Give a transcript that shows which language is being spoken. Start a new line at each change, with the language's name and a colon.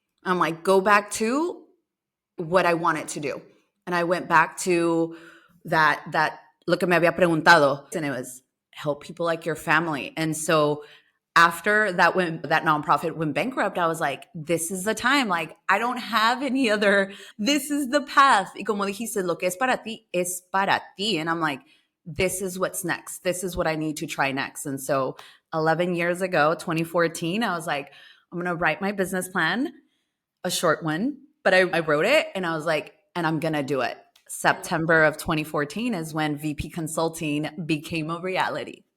English: I'm like, go back to what I wanted to do. And I went back to that
Spanish: lo que me había preguntado,
English: and it was help people like your family. And so after that, when that nonprofit went bankrupt, I was like, this is the time. Like, I don't have any other, this is the path.
Spanish: Y como dijiste, lo que es para ti es para ti.
English: And I'm like, this is what's next. This is what I need to try next. And so 11 years ago, 2014, I was like, I'm going to write my business plan, a short one, but I wrote it and I was like, and I'm going to do it. September of 2014 is when VP Consulting became a reality.